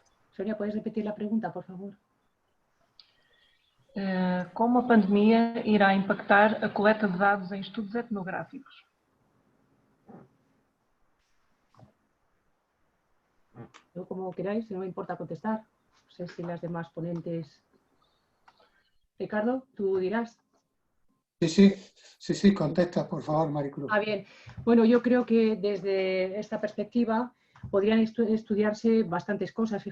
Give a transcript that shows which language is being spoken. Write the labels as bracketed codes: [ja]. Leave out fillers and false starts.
[es] Sonia, ¿puedes repetir la pregunta, por favor? [pt] Como a pandemia irá impactar a coleta de dados em estudos etnográficos? [es] Yo, como queráis, no me importa contestar. No sé si las demás ponentes... Ricardo, tú dirás. Sí, contesta, por favor, Maricruz. Bien. Bueno, yo creo que desde esta perspectiva podrían estudiarse bastantes cosas.